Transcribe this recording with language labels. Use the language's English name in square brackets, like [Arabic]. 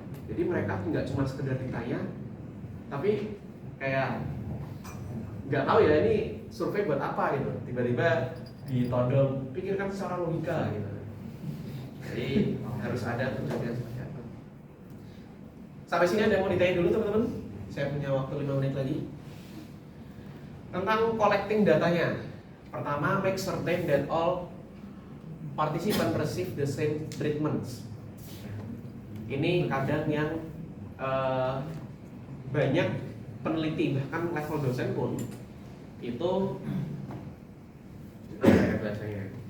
[Indonesian] Jadi mereka nggak cuma sekedar ditanya, tapi kayak nggak tahu ya ini survei buat apa gitu. Tiba-tiba ditodong, pikirkan secara logika gitu. Jadi harus ada tujuannya seperti apa. Sampai sini ada yang mau ditanya dulu teman-teman? Saya punya waktu 5 menit lagi. Tentang collecting datanya. [English] Pertama, make certain that all participants receive the same treatments. [Indonesian] Ini kadang yang banyak peneliti, bahkan level dosen pun itu apa ya bahasanya?